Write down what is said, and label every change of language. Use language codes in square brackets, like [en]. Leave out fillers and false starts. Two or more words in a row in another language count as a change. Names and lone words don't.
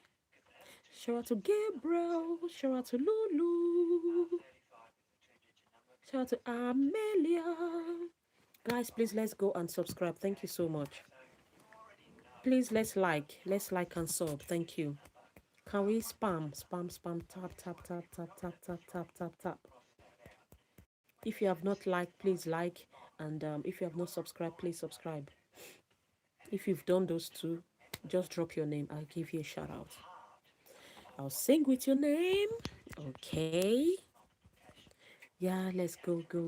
[en] Shout out to Gabriel. Shout out to Lulu. Shout out to Amelia. Guys, please let's go and subscribe. Thank you so much. Please let's like and sub. Thank you. Can we spam, tap, tap, tap, tap, tap, tap, tap, tap, tap. If you have not liked, please like, and if you have not subscribed, please subscribe. If you've done those two, just drop your name. I'll give you a shout out. I'll sing with your name. Okay. Yeah, let's go.